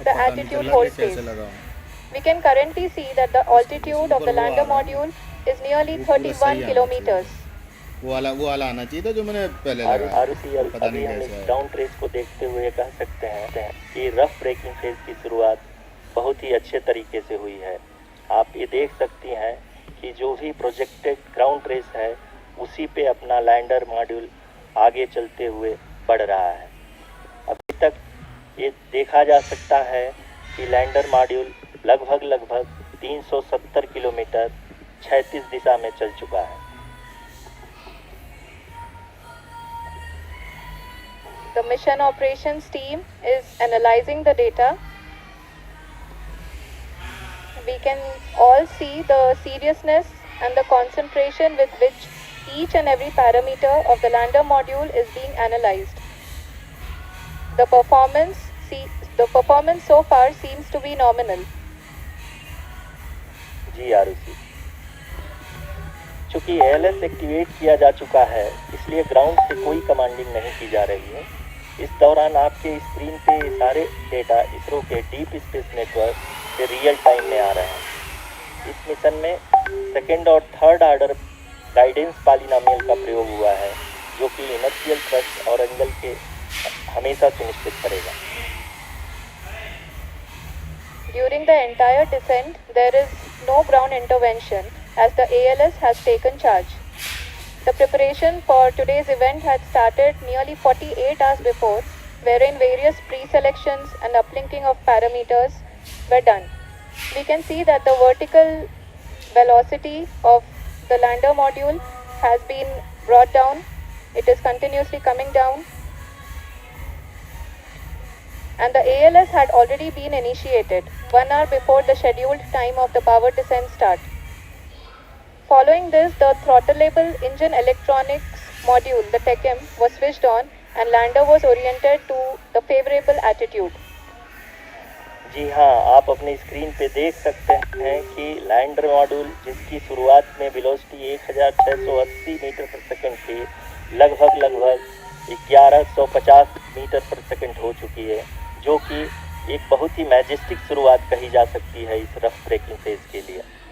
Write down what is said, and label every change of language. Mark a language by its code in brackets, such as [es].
[en] the attitude hold phase, we can currently see that the altitude of the lander module is nearly 31 kilometers. [hi] वो वाला आना चाहिए था जो मैंने पहले लगाया। पता नहीं हम कैसे इस है। डाउन ट्रेस को देखते हुए कह सकते हैं कि रफ ब्रेकिंग फेज की शुरुआत बहुत ही अच्छे तरीके से हुई है। आप ये देख सकती हैं कि जो भी प्रोजेक्टेड ग्राउंड रेस है उसी पे अपना लैंडर मॉड्यूल आगे चलते हुए बढ़ रहा है। अभी तक ये देखा जा सकता है कि लैंडर मॉड्यूल लगभग 370 किलोमीटर क्षैतिज दिशा में चल चुका है। [en] The mission operations team is analyzing the data. We can all see the seriousness and the concentration with which each and every parameter of the lander module is being analyzed. The performance so far seems to be nominal. [hi] जी आरुषि, चूंकि ALS activate किया जा चुका है, इसलिए ground से कोई commanding नहीं की जा रही है। इस दौरान आपके स्क्रीन पे सारे डेटा इसरो के डीप स्पेस नेटवर्क से रियल टाइम में आ रहे हैं। इस मिशन में सेकेंड और थर्ड ऑर्डर गाइडेंस पॉलिनोमियल का प्रयोग हुआ है, जो कि इनर्शियल थ्रस्ट और एंगल के हमेशा सुनिश्चित करेगा। [en] During the entire descent, there is no ground intervention as the ALS has taken charge. The preparation for today's event had started nearly 48 hours before, wherein various pre-selections and uplinking of parameters were done. We can see that the vertical velocity of the lander module has been brought down. It is continuously coming down. And the ALS had already been initiated 1 hour before the scheduled time of the power descent start. Following this, the throttleable engine electronics module, the TECM, was switched on and lander was oriented to the favorable attitude. [hi] जी हाँ, आप अपनी screen पे देख सकते हैं कि lander module, जिसकी शुरुआत में वेलोसिटी 1680 मीटर पर सेकंड थी, लगभग 1150 मीटर पर सेकंड हो चुकी है, जो कि एक बहुत ही मैजेस्टिक शुरुआत कही जा सकती है इस रफ ब्रेकिंग फेज के लिए।